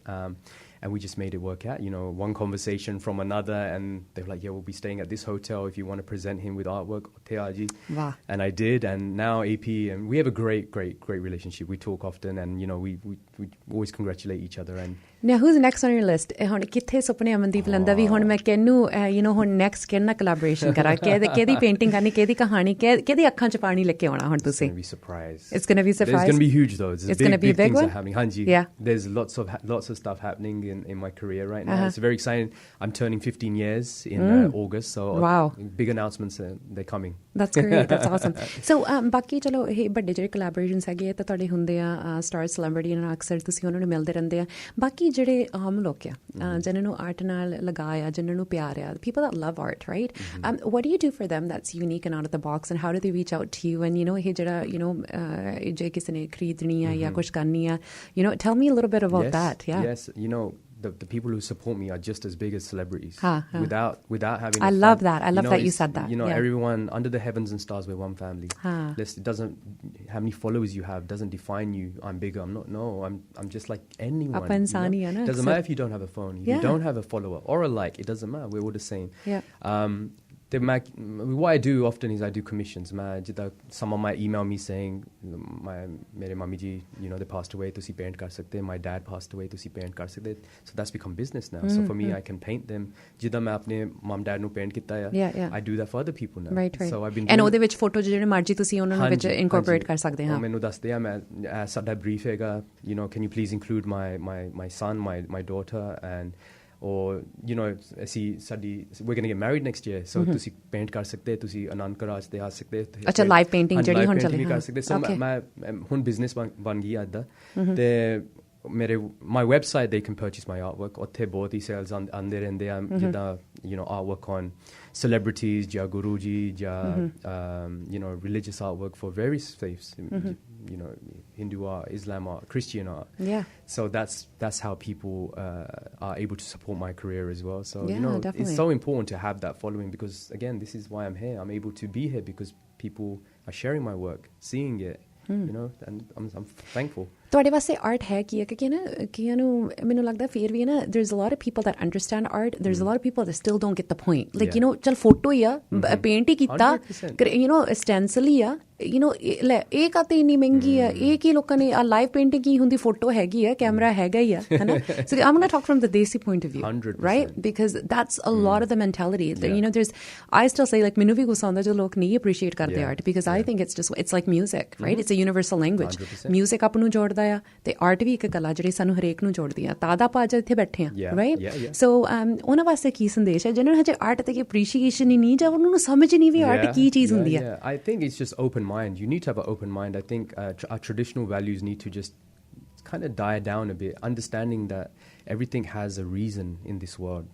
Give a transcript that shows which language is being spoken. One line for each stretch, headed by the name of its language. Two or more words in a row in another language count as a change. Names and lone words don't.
English: And we just made it work out, you know, one conversation from another, and they were like, yeah, we'll be staying at this hotel if you want to present him with artwork. Wow. And I did, and now AP, and we have a great relationship. We talk often, and, you know, we always congratulate each other. And now, who's next on your list?
Punjabi: ਹੁਣ ਕਿੱਥੇ ਸੁਪਨੇ ਅਮਨਦੀਪ ਲੰਦਾ ਵੀ ਹੁਣ ਮੈਂ ਕਿਹਨੂੰ
English: you know
Punjabi: ਹੁਣ next ਕਿਹਨਾਂ collaboration ਕਰਾਂ ਕਿਹਦੀ painting ਕਰਨੀ ਕਿਹਦੀ ਕਹਾਣੀ ਕਿਹਦੀ ਅੱਖਾਂ 'ਚ ਪਾਣੀ ਲੈ ਕੇ ਆਉਣਾ ਹੁਣ ਤੁਸੀਂ?
English: It's going to be surprise. It's going to be surprise. It's going to be huge though. It's going to be a big one. Happening. Hanji. Yeah. There's lots of stuff happening in my career right now. It's very exciting. I'm turning 15 years in August, so big announcements they're coming. That's great. That's awesome. So
Punjabi: ਬਾਕੀ ਚਲੋ ਇਹ ਵੱਡੇ ਜਿਹੜੇ collaborations ਹੈਗੇ ਤਾਂ ਤੁਹਾਡੇ ਹੁੰਦੇ ਆ
English: star celebrity
Punjabi: ਨਾਲ ਅਕਸਰ ਤੁਸੀਂ ਉਹਨਾਂ ਨੂੰ ਮਿਲਦੇ ਰਹਿੰਦੇ ਆ ਬਾਕੀ ਜਿਹੜੇ ਆਮ ਲੋਕ ਆ ਜਿਨ੍ਹਾਂ ਨੂੰ ਆਰਟ ਨਾਲ ਲਗਾਇਆ ਜਿਨ੍ਹਾਂ ਨੂੰ ਪਿਆਰ ਆ
English: people that love art, right? What do you do for them that's unique and out of the box, and how do they reach out to you? And you know
Punjabi: ਇਹ ਜਿਹੜਾ
English: you know
Punjabi: ਜੇ ਕਿਸੇ ਨੇ ਖਰੀਦਣੀ ਆ ਜਾਂ ਕੁਝ ਕਰਨੀ ਆ,
English: you know, tell me a little bit about that. Yes, you know, the people who support me are just as big as celebrities. Without having I love that. I love that you said that. You know, everyone under the heavens and stars, we're one family. It doesn't, how many followers you have doesn't define you. I'm bigger. I'm not. No, I'm just like anyone. You know? Doesn't matter if you don't have a phone. If you don't have a follower or a like, it doesn't matter. We're all the same. What I do often is I do commissions. Someone might email me saying,
Punjabi: "ਮੇਰੇ ਮੰਮੀ ਜੀ,
English: you know, they passed away.
Punjabi: ਤੁਸੀਂ ਪੇਂਟ ਕਰ ਸਕਦੇ.
English: My dad passed away.
Punjabi: ਤੁਸੀਂ ਪੇਂਟ ਕਰ ਸਕਦੇ."
English: So that's become business now. So for me, I can paint them.
Punjabi: ਜਿੱਦਾਂ ਮੈਂ ਆਪਣੇ ਮੌਮ ਡੈਡ ਨੂੰ ਪੇਂਟ ਕੀਤਾ ਆ.
English: I do that for other people now. Right. So I've been. And
Punjabi: ਉਹਦੇ ਵਿੱਚ ਫੋਟੋ ਜਿਹੜੇ ਮਰਜ਼ੀ ਤੁਸੀਂ ਉਹਨਾਂ ਨੂੰ ਵਿੱਚ incorporate ਕਰ ਸਕਦੇ ਹਾਂ. ਮੈਨੂੰ ਦੱਸਦੇ ਆ ਮੈਂ ਸਾਡਾ brief ਹੈਗਾ.
English: You know, can you please include my son, my daughter, and or you know we're going to get married next year, so
Punjabi: ਤੁਸੀਂ paint ਕਰ ਸਕਦੇ ਤੁਸੀਂ ਆਨੰਦ ਕਰਾਜ ਤੇ ਆ ਸਕਦੇ ਅੱਛਾ
English: live painting
Punjabi: ਜਿਹੜੀ ਹੁਣ ਚੱਲੀ ਕਰ ਸਕਦੇ ਸੋ ਮੈਂ ਹੁਣ
English: business
Punjabi: ਬਣ ਗਿਆ ਅੱਦਾ ਤੇ
English: my website they can purchase my artwork
Punjabi: ਉੱਥੇ ਬਹੁਤ ਹੀ
English: sales
Punjabi: ਆਉਂਦੇ ਰਹਿੰਦੇ ਆ ਜਿੱਦਾਂ
English: you know artwork on celebrities
Punjabi: ਜਾਂ ਗੁਰੂ ਜੀ ਜਾਂ
English: you know religious artwork for various faiths, you know, Hindu art, Islam art, Christian art. So that's how people are able to support my career as well. So you know, definitely. It's so important to have that following, because again, this is why I'm here. I'm able to be here because people are sharing my work, seeing it, you know, and I'm thankful.
Punjabi: ਤੁਹਾਡੇ ਵਾਸਤੇ ਆਰਟ ਹੈ ਕੀ ਹੈ ਕਿਉਂਕਿ ਨਾ ਕਈਆਂ ਨੂੰ ਮੈਨੂੰ ਲੱਗਦਾ ਫਿਰ ਵੀ ਨਾ
English: there's a lot of people that understand art, there's a lot of people that still don't get the point, like you know
Punjabi: ਚਲ ਫੋਟੋ ਹੀ ਆ ਪੇਂਟ ਹੀ ਕੀਤਾ
English: you know stencil
Punjabi: ਹੀ ਆ
English: you know
Punjabi: ਲੈ ਇਹ ਕਾਤੇ ਇੰਨੀ ਮਹਿੰਗੀ ਆ ਇਹ ਕੀ ਲੋਕਾਂ ਨੇ ਆ
English: live painting
Punjabi: ਕੀ ਹੁੰਦੀ ਫੋਟੋ ਹੈਗੀ ਆ ਕੈਮਰਾ ਹੈਗਾ ਹੀ ਆ ਹਨਾ
English: so I'm going to talk from the desi point of view 100%. right, because that's a lot of the mentality that, you know, there's I still say like
Punjabi: ਮੈਨੂੰ ਵੀ ਗੁੱਸਾ ਆਉਂਦਾ ਜਦੋਂ ਲੋਕ ਨਹੀਂ
English: appreciate ਕਰਦੇ art, because I think it's like music, right? It's a universal language. 100%.
Punjabi: Music ਆਪ ਨੂੰ ਜੋੜਦਾ ਆ ਤੇ ਆਰਟ ਵੀ ਇੱਕ ਕਲਾ ਜਿਹੜੀ ਸਾਨੂੰ ਹਰੇਕ ਨੂੰ ਜੋੜਦੀ ਆ ਤਾਂ ਦਾ ਆਪਾਂ ਇੱਥੇ ਬੈਠੇ ਆ
English: right so
Punjabi: ਉਹਨਾਂ ਵਾਸਤੇ ਕੀ ਸੰਦੇਸ਼ ਹੈ ਜਿਹਨਾਂ ਨੂੰ ਹਜੇ ਆਰਟ ਤੇ ਅਪਰੀਸ਼ੀਏਸ਼ਨ ਹੀ ਨਹੀਂ ਜਾਂ ਉਹਨਾਂ ਨੂੰ ਸਮਝ ਨਹੀਂ ਵੀ ਆਰਟ ਕੀ ਚੀਜ਼ ਹੁੰਦੀ ਆ
English: I think it's just open mind. You need to have an open mind. I think our traditional values need to just kind of die down a bit, understanding that everything has a reason in this world.